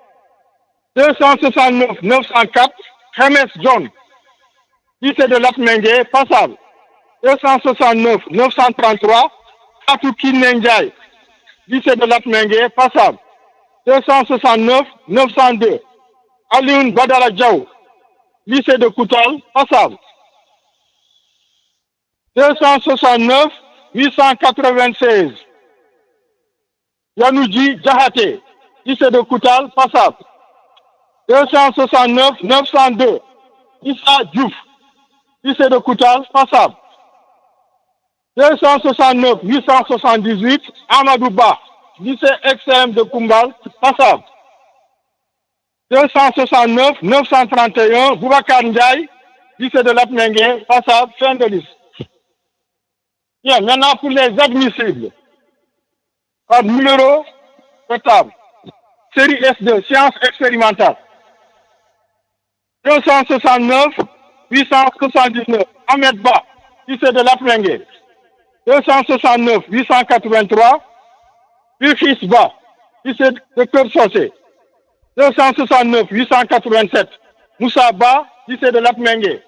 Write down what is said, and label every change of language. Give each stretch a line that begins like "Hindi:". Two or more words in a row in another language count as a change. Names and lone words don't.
French: 269 904, James John, lycée de Latmingué, passable. 269 933, Fatou Kiné Ndiaye, lycée de Latmingué, passable. 269 902, Alioune Badara Diaw, lycée de Koutal, passable. 269 896, Yanoudji Diahaté, lycée de Koutal, passable. 269 902, Issa Diouf, lycée de Koutal, passable. 269 878, Amadou Ba, lycée XM de Koumbal, passable. 269 931, Boubacar Ndiaye, lycée de Latmingué, passable, fin de liste. Bien, maintenant pour les admissibles. Par numéro de table. Série S2, sciences expérimentales. 269 879, Ahmed Ba, lycée de Latmingué. 269 883, Rufus Ba, lycée de Keur Socé. 269 887, Moussa Ba, lycée de Latmingué.